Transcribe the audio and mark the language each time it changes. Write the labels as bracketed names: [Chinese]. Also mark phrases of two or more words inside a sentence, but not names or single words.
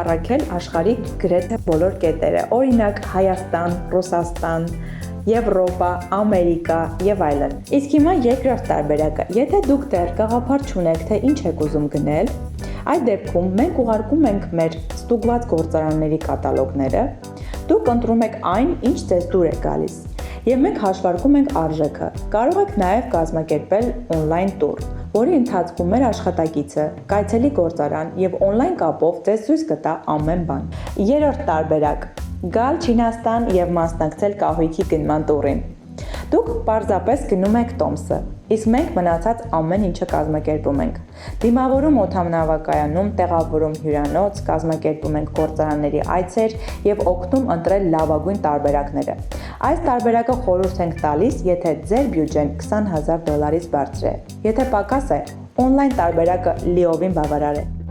[Armenian] առաքել աշխարհի գրեթե բոլոր կետերը, օրինակ Հայաստան, Ռուսաստան, Եվրոպա, Ամերիկա եւ այլն։ Իսկ հիմա երկրորդ տարբերակը, եթե դուք դեռ գաղափար չունեք, թե ինչ եք ուզում գնել, այդ դեպքում մենք ուղարկում ենք մեր ստուգված գործարանների կատալոգները, դուք ընտրում եք այն, ինչ ձեզ դուր է գալիս, եւ մենք հաշվարկում ենք արժեքը։ Կարող եք նաեւ կազմակերպել [English] on-line tour, [Armenian] որի ընթացքում մեր աշխատակիցը կայցելի գործարան եւ on-line կապով ձեզ ցույց կտա ամեն բան։ Երրորդ տարբերակ. գալ Չինաստան եւ մասնակցել կահույքի գնման տուրին։ Դուք պարզապես գնում եք տոմսը, իսկ մենք մնացած ամեն ինչը կազմակերպում ենք։ Դիմավորում օդանավակայանում, տեղավորում հյուրանոց, կազմակերպում ենք գործարանների այցեր եւ օգնում ընտրել լավագույն տարբերակները։ Այս տարբերակը խորհուրդ ենք տալիս, եթե ձեր բյուջեն $20,000-ից բարձր է։ Եթե պակաս է, օնլայն տարբերակը լիովին բավարար է։